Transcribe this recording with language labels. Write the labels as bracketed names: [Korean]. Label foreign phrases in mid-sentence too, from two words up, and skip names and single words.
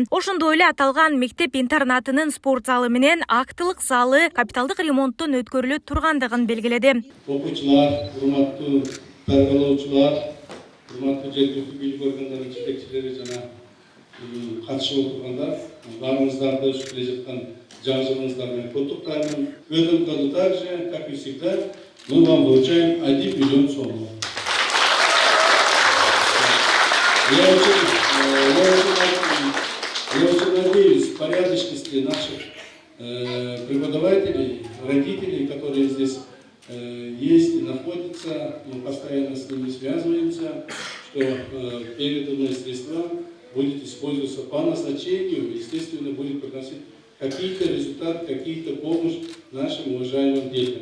[Kyrgyz] Ошондой эле аталган мектеп интернатынын спорт залы менен актылык залы капиталдык ремонттон өткөрүлө тургандыгын белгиледи. Окуучулар, урматтуу тарбиялоочулар, урматтуу жергиликтүү бийлик органдарынын жетекчилери жана катышып отургандар, баарыңыздарды ушу келе жаткан жаңылыңыздармен куттуктаймын. [Russian] В этом году также, как и всегда, мы вам вручаем 1 миллион сомов. Я очень надеюсь в порядочности наших преподавателей, родителей, которые здесь есть и находятся, мы постоянно с ними связываемся, что переданные средства будет использоваться по назначению, естественно, будет приносить какие-то результаты, какие-то помощь нашим уважаемым детям.